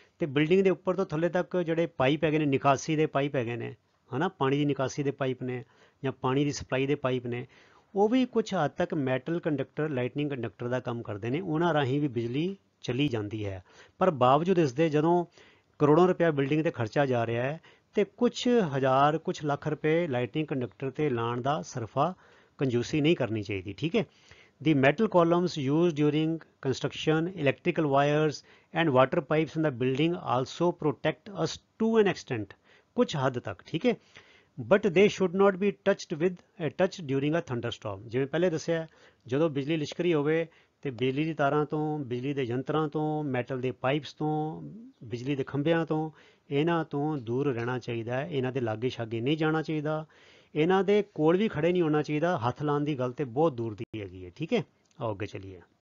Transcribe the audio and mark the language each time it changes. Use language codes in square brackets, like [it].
[pa] ਤੇ ਬਿਲਡਿੰਗ ਦੇ ਉੱਪਰ ਤੋਂ ਥੱਲੇ ਤੱਕ ਜਿਹੜੇ ਪਾਈਪ ਹੈਗੇ ਨੇ, ਨਿਕਾਸੀ ਦੇ ਪਾਈਪ ਹੈਗੇ ਨੇ, ਹੈ ਨਾ, ਪਾਣੀ ਦੀ ਨਿਕਾਸੀ ਦੇ ਪਾਈਪ ਨੇ ਜਾਂ ਪਾਣੀ ਦੀ ਸਪਲਾਈ ਦੇ ਪਾਈਪ ਨੇ, ਉਹ ਵੀ ਕੁਝ ਹੱਦ ਤੱਕ ਮੈਟਲ ਕੰਡਕਟਰ, ਲਾਈਟਨਿੰਗ ਕੰਡਕਟਰ ਦਾ ਕੰਮ ਕਰਦੇ ਨੇ। ਉਹਨਾਂ ਰਾਹੀਂ ਵੀ ਬਿਜਲੀ ਚਲੀ ਜਾਂਦੀ ਹੈ। ਪਰ ਬਾਵਜੂਦ ਇਸ ਦੇ ਜਦੋਂ ਕਰੋੜਾਂ ਰੁਪਇਆ ਬਿਲਡਿੰਗ 'ਤੇ ਖਰਚਾ ਜਾ ਰਿਹਾ ਹੈ, ਤੇ ਕੁਛ ਹਜ਼ਾਰ, ਕੁਛ ਲੱਖ ਰੁਪਏ ਲਾਈਟਨਿੰਗ ਕੰਡਕਟਰ 'ਤੇ ਲਾਉਣ ਦਾ ਸਰਫਾ ਕੰਜੂਸੀ ਨਹੀਂ ਕਰਨੀ ਚਾਹੀਦੀ। ਠੀਕ ਹੈ। [en] The metal columns used during construction, electrical wires and water pipes in the building also protect us to an extent, [hi] कुछ हद तक। ठीक है। [en] But they should not be touched during a thunderstorm। [pa] ਜਿਵੇਂ ਪਹਿਲੇ ਦੱਸਿਆ, ਜਦੋਂ ਬਿਜਲੀ ਲਿਸ਼ਕਰੀ ਹੋਵੇ ਤੇ ਬਿਜਲੀ ਦੀ ਤਾਰਾਂ ਤੋਂ, ਬਿਜਲੀ ਦੇ ਯੰਤਰਾਂ ਤੋਂ, ਮੈਟਲ ਦੇ ਪਾਈਪਸ ਤੋਂ, ਬਿਜਲੀ ਦੇ ਖੰਭਿਆਂ ਤੋਂ, ਇਹਨਾਂ ਤੋਂ ਦੂਰ ਰਹਿਣਾ ਚਾਹੀਦਾ ਹੈ। ਇਹਨਾਂ ਦੇ ਲਾਗੇ ਛਾਗੇ ਨਹੀਂ ਜਾਣਾ ਚਾਹੀਦਾ, ਇਹਨਾਂ ਦੇ ਕੋਲ ਵੀ ਖੜੇ ਨਹੀਂ ਹੋਣਾ ਚਾਹੀਦਾ। ਹੱਥ ਲਾਉਣ ਦੀ ਗੱਲ ਤੇ ਬਹੁਤ ਦੂਰ ਦੀ ਹੈਗੀ ਹੈ। ਠੀਕ ਹੈ। ਆਓ ਅੱਗੇ ਚਲੀਏ।